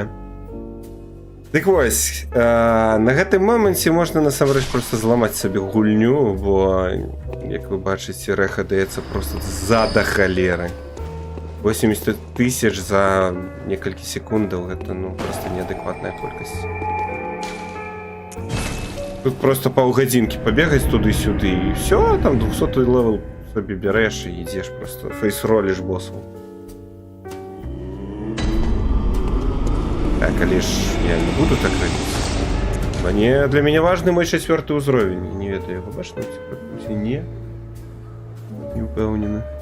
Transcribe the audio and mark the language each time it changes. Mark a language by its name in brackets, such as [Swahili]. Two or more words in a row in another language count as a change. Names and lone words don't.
[Belarusian] Дык вось, на гэтым моманце можна насамрэч проста зламаць сабе гульню, бо, як вы бачыце, рэха даецца проста за-да халеры. 80 000 за некалькі секундаў, гэта, ну, проста неадэкватная колькасць. Тут просто паўгадзінкі пабегаць туды-сюды, і ўсё, там 200-й левел собі бярэш і ідзеш просто, фейс-роліш босаў. А калі ж я не буду так рабіць? Для мяне важны мой 4-й ўзровень. Не ведаю, яго бачна? Не. Не упэўнены.